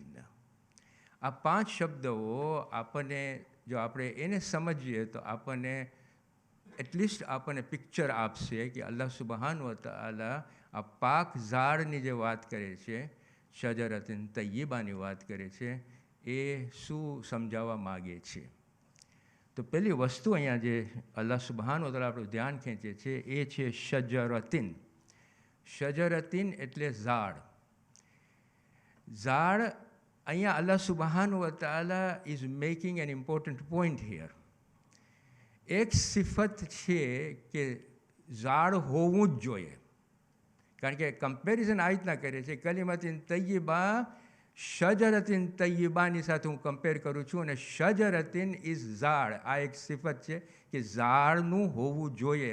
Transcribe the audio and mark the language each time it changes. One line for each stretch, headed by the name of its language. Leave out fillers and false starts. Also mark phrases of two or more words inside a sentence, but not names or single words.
Gujarati: આ 5 શબ્દો આપણને જો આપણે એને સમજીએ તો આપણને એટલીસ્ટ આપણને પિક્ચર આપશે કે
Arabic: الله سبحان وتعالى
Gujarati: આ પાક ઝાડની જે વાત કરે છે,
Arabic: شجرةٍ طيبةٍ
Gujarati: વાત કરે છે, એ શું સમજાવવા માગે છે. તો પહેલી વસ્તુ અહીંયા જે
Arabic: الله سبحان وتعالى
Gujarati: આપણું ધ્યાન ખેંચે છે એ છે શજરતિન. શજરતિન એટલે ઝાડ. ઝાડ અહીંયા
Arabic: الله سبحانه وتعالى
English: is making an important point here.
Gujarati: એક સિફત છે કે ઝાડ હોવું જ જોઈએ, કારણ કે કમ્પેરિઝન આ રીતના કરે છે,
Arabic: كلمةٍ طيبةٍ شجرةٍ طيبةٍ
Gujarati: સાથે હું કમ્પેર કરું છું, અને શજરતિન ઇઝ ઝાડ. આ એક સિફત છે કે ઝાડનું હોવું જોઈએ.